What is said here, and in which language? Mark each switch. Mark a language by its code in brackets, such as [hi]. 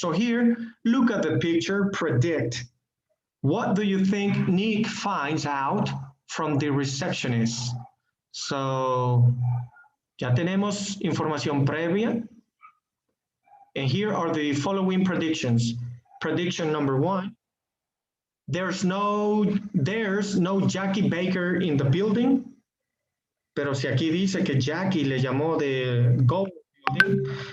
[en] So here, look at the picture, predict. What do you think Nick finds out from the receptionist? [es] So, ya tenemos información previa. [en] And here are the following predictions. Prediction number 1, there's no Jackie Baker in the building. [es] Pero si aquí dice que Jackie le llamó de Go building.